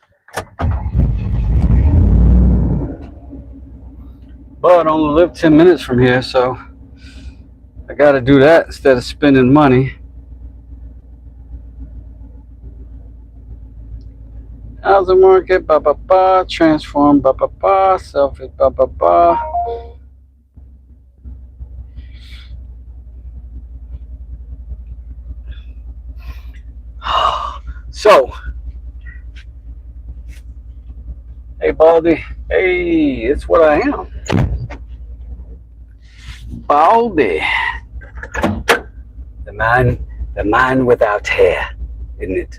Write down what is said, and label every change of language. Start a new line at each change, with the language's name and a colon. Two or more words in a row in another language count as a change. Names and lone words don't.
English: But I only live 10 minutes from here, so I gotta do that instead of spending money. Housing market, ba ba ba. Transform, ba ba ba. Selfie, ba ba ba. So, hey Baldy, hey, it's what I am. Baldy, the man without hair, isn't it?